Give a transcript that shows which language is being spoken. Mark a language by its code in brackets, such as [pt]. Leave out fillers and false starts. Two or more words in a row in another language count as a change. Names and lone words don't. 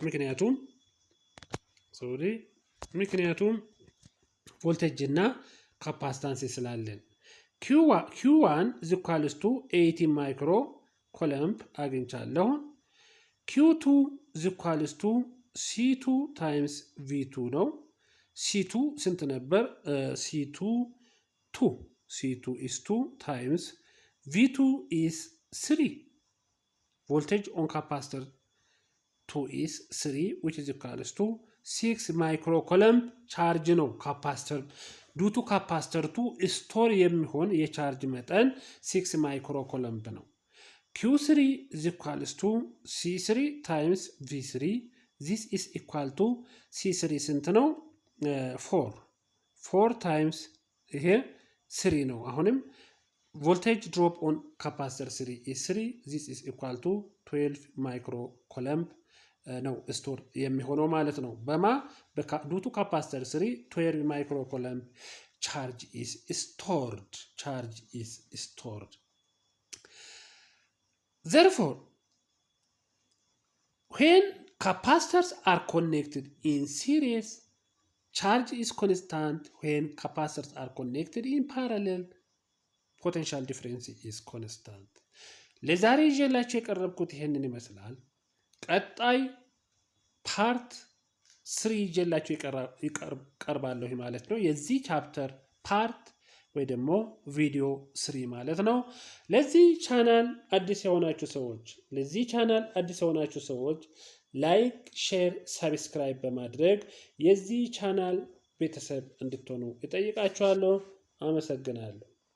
[am] ምክንያቱም ቮልቴጅ እና ካፓሲታንስ ስላለን [en] Q1 is equals to 80 micro coulomb [am] አግኝቻለሁ። [en] Q2 is equals to C2 times V2 [am] ነው። C2 ስንት ነበር? [en] C2 is 2 times V2 is 3. Voltage on capacitor 2 is 3 which is equals to 6 microcoulomb charge [am] ነው። ካፓሲተር ዱቱ ካፓሲተር 2 ስቶር የሚሆን የቻርጅ መጠን 6 ማይክሮኮለምብ ነው። [en] Q3 is equals to C3 times V3. This is equal to C3 [am] ስንት ነው? 4 times ይሄ 3 ነው። አሁንም [en] voltage drop on capacitor 3 is 3. This is equal to 12 microcoulomb [am] ነው ስቶር የሚሆነው ማለት ነው። [en] due to capacitor 3 12 microcoulomb charge is stored. Therefore, when capacitors are connected in series, charge is constant. When capacitors are connected in parallel, potential difference is constant. [am] ለዛሬ ይዤላችሁ የቀረብኩት ይሄንን ይመስላል። ቀጣይ ፓርት 3 ይዤላችሁ ይቀርባለሁ ማለት ነው። የዚህ ቻፕተር ፓርት ወይ ደግሞ ቪዲዮ 3 ማለት ነው። ለዚህ ቻናል አዲስ የሆናችሁ ሰዎች [en] like, share, subscribe [am] በማድረግ የዚህ ቻናል ቤተሰብ እንድትሆኑ እጠይቃችኋለሁ። አመሰግናለሁ።